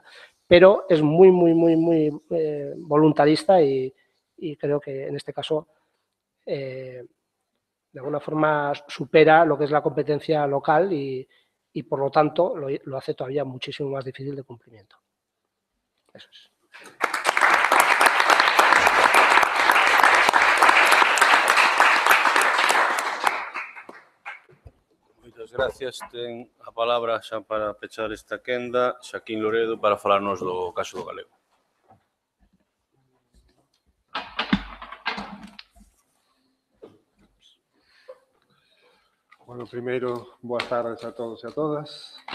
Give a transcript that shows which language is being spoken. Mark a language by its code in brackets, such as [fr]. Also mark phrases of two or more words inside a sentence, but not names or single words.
[es] Pero es muy voluntarista y creo que en este caso de alguna forma supera lo que es la competencia local y por lo tanto lo hace todavía muchísimo más difícil de cumplimiento. Eso es. [gl] Moitas gracias. Ten a palabra xa para pechar esta quenda Xaquín Loredo para falarnos do caso do galego. Bueno, primeiro, boas tardes a todos e a todas.